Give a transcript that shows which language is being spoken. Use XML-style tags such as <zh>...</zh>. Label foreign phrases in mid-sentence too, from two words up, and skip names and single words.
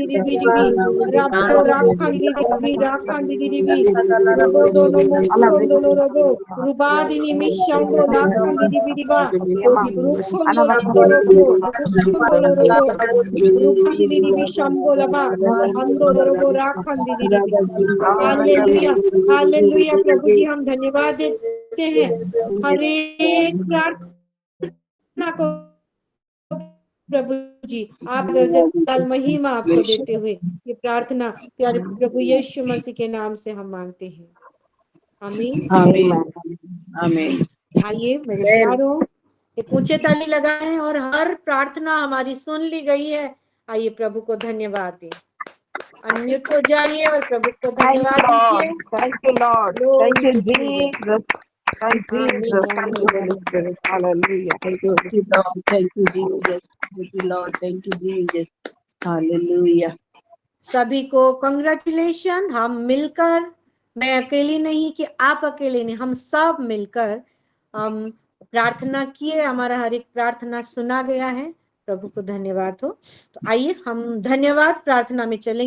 <hi>ribi ribi Rabo rakandili ribi rakandili ribi Robodo nomo kondolorobo Rubadini mishambo nakandili ribi riba Rukondolorobo Rukondolorobo Rubandili ribi shambo laba Andolorobo rakandili ribi हालेलुया हालेलुया प्रभु जी हम धन्यवाद देते हैं हर एक प्रार्थना को प्रभु जी आप दर्जन महिमा आपको देते हुए ये प्रार्थना प्यारे प्रभु यीशु मसीह के नाम से हम मांगते हैं आमीन आमीन। आइए मेरे प्यारों एक ऊंचे ताली लगाए हैं और हर प्रार्थना हमारी सुन ली गई है आइए प्रभु को धन्यवाद दें अनम्यूट हो जाइए और प्रभु को धन्यवाद दीजिए</hi> <en>Thank you, Lord. Thank you, Jesus. Thank you, Jesus. Thank you, Holy Spirit. Hallelujah. Thank you, Lord. Thank you, Jesus. Thank you, Lord. Thank you, Jesus. Hallelujah.</en> <hi>सभी को कंग्रेचुलेशन हम मिलकर मैं अकेली नहीं कि आप अकेले नहीं हम सब मिलकर हम प्रार्थना किए हमारा हर एक प्रार्थना सुना गया है प्रभु को धन्यवाद हो तो आइए हम धन्यवाद प्रार्थना में चलेंगे</hi>